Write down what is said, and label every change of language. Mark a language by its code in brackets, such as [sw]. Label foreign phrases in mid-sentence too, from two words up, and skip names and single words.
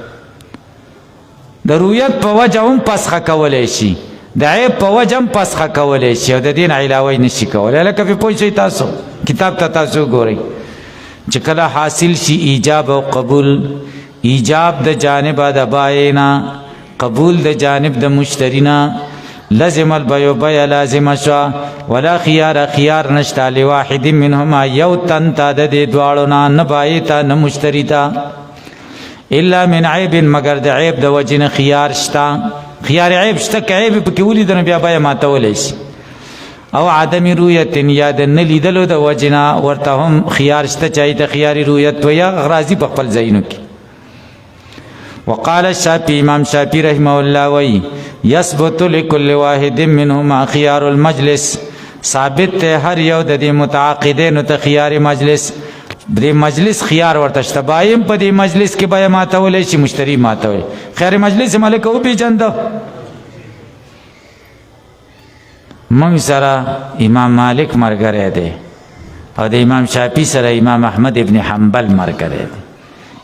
[ps] د رؤیت په وجه هم فسخه کولی شي، د عیب په وجه هم فسخه کولی شي، او د دې نه علاوه نشي کولی. هلکه پې پوه شئ. تاسو کتاب ته تاسو ګورئ چې کله حاصل شي ایجاب او قبول، ایجاب د جانب د بای نه، قبول د جانب د مشتری نه، [ar] لازم البیع [ps] بیع لازم شو، [ar] ولا خيار [ps] خيار نشته [ar] لواحد منهما [ps] یو تن ته د دې دواړو نه، نه بای ته نه مشتری ته، [ar] الا من عیب [ps] مگر د عیب د وجې نه خيار شته. خيار عیب شته، که عیب پکې ولیدو نو بیا بیع ماتولی شي. او عدم رؤیت یا د نه لیدلو د وجې نه ورته هم خيار شته، چې ته خيار رؤیت وایي غرازي په خپل ځایونو کې. [ar] وقال الشافعي، [ps] امام شافعي [ar] رحمه الله [ps] وایي [ar] يثبت لكل واحد منهما خيار المجلس، [ps] ثابت ته هر یو د دې متعاقدینو ته خيار مجلس. د مجلس خيار ورته شته. بایم په دې مجلس کې بیع ماتولی شي، مشتری ماتوي. خيار مجلس مالک او پیژنده. موږ سره امام مالک ملګری دی او د امام شافعي سره امام احمد ابن حنبل ملګری دی.